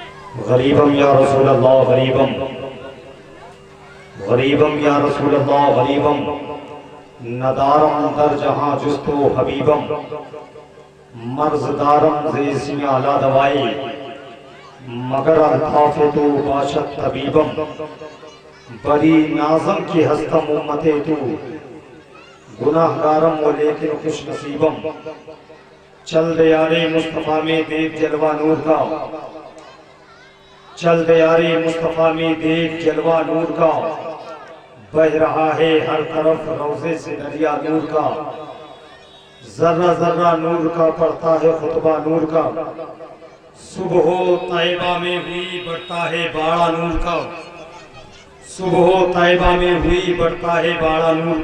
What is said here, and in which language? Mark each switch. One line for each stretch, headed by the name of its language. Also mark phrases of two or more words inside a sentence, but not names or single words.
Persian: غریبم
Arabic: یا رسول اللہ
Persian: غریبم، غریبم
Arabic: یا رسول اللہ
Persian: غریبم، ندارم در جہاں جستو حبیبم، مرض دارم زیسم اعلیٰ دوائی، مگر الطاف تو باشد طبیبم، بری نازم کی ہستم امت تو، گناہ گارم و لیکن خوش نصیبم،
Urdu: چل دیارے مصطفیٰ میں دیکھ جلوہ نور
Persian: کا، چل دیارے مصطفیٰ میں دیکھ جلوہ نور
Urdu: کا، بہ رہا ہے ہر طرف روزے سے دریا نور کا، ذرہ ذرہ نور کا پڑھتا ہے خطبہ نور کا، صبح و طیبہ میں ہوئی بڑھتا ہے باڑا نور کا، صبح و طیبہ میں ہوئی بڑھتا ہے باڑا نور